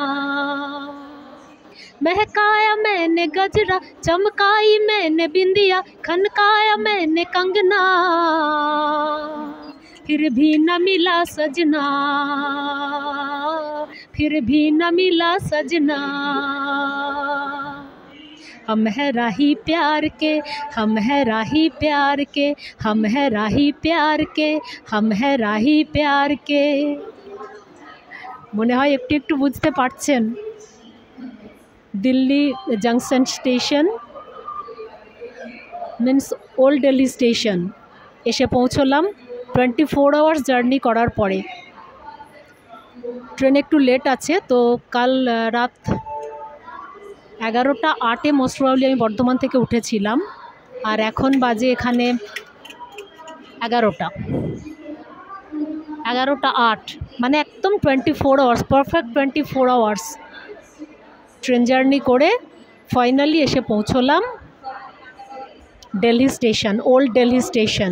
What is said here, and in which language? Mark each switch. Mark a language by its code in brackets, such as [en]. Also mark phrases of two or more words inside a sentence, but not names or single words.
[hi] महकाया मैंने गजरा, चमकाई मैंने बिंदिया, खनकाया मैंने कंगना, फिर भी न मिला सजना, फिर भी न मिला सजना। हम है राही प्यार के, हम है राही प्यार के, हम है राही प्यार के, हम है राही प्यार के। [bn] মনে হয় একটু একটু বুঝতে পারছেন। দিল্লি জংশন স্টেশন মিন্স ওল্ড দিল্লি স্টেশন এসে পৌঁছলাম [en] 24 hours journey [bn] করার পরে। ট্রেন একটু লেট আছে, তো কাল রাত 11টা 8-এ [en] most probably [bn] আমি বর্ধমান থেকে উঠেছিলাম, আর এখন বাজে এখানে 11টা 8, মানে একদম 24 আওয়ার্স, [en] perfect 24 hours train journey [bn] করে ফাইনালি এসে পৌঁছলাম দিল্লি স্টেশন, ওল্ড দিল্লি স্টেশন।